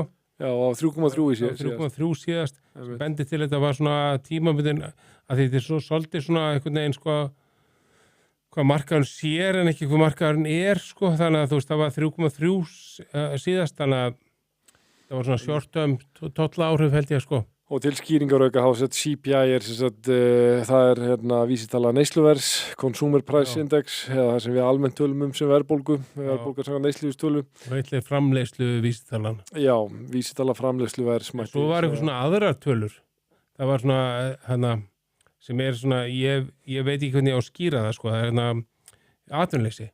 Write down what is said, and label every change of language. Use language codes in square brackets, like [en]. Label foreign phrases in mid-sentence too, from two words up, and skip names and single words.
[is] Já, og 3,3 í síðast. 3,3 síðast. Bendi til þetta var svona tímabundin að þetta er svo svolítið svona einhvern veginn sko, hvað markaðurinn sér en ekki hvað markaðurinn er sko. Þannig að þú veist, það var 3,3 síðast, þannig að það var svona [en] short-term total [is] áhrif held ég sko. Og til skýringarauka þá sett CPI það er hérna vísitala neysluvers, [en] Consumer Price Index, [is] eða það sem við almennt tölum sem verðbólgu samkvæmt neysluvísitölu. Og eitthvað framleiðslu vísitalan. Já, vísitala framleiðsluvers. Svo var eitthvað svona aðrar tölur. Það var svona, hérna, sem er svona, ég veit ekki hvernig ég á að skýra það, sko, það er hérna atvinnuleysi.